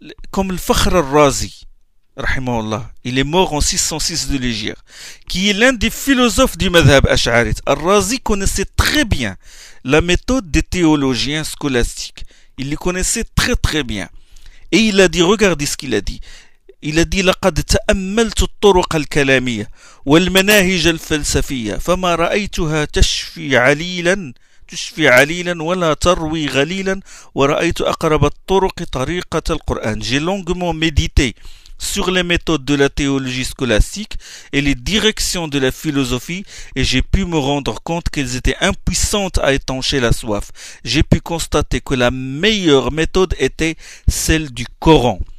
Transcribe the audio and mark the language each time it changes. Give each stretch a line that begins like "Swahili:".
French: Comme le Fakhr al-Razi, rahimahullah, il est mort en 606 de l'Hégire, qui est l'un des philosophes du Madhab Ash'arit. Al-Razi connaissait très bien la méthode des théologiens scolastiques. Il les connaissait très très bien. Et il a dit, regardez ce qu'il a dit. Il a dit:
Arabic: لقد تأملت الطرق الكلامية والمناهج الفلسفية فما رأيتها تشفي عليلا ولا تروي غليلا ورأيت أقرب الطرق طريقة القرآن.
French: J'ai longuement médité sur les méthodes de la théologie scolastique et les directions de la philosophie et j'ai pu me rendre compte qu'elles étaient impuissantes à étancher la soif. J'ai pu constater que la meilleure méthode était celle du Coran.